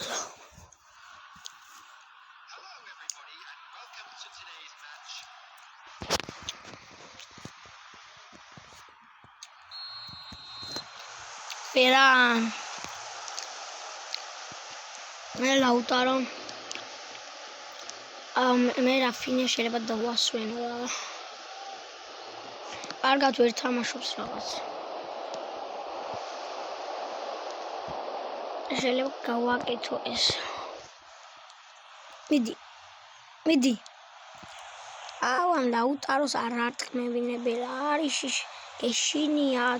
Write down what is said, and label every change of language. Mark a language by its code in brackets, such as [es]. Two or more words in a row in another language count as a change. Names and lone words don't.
[en] Hello, everybody, and welcome to today's match. Ferran. Lautaro. [ka] მე Rafinha შეიძლება დავასვენო რა. კარგად ვერ თამაშობს რაღაც. შეიძლება გავაკეთო ეს. მიდი. ამ Lautaros არ არტყმევინები რა არის ეშინიათ.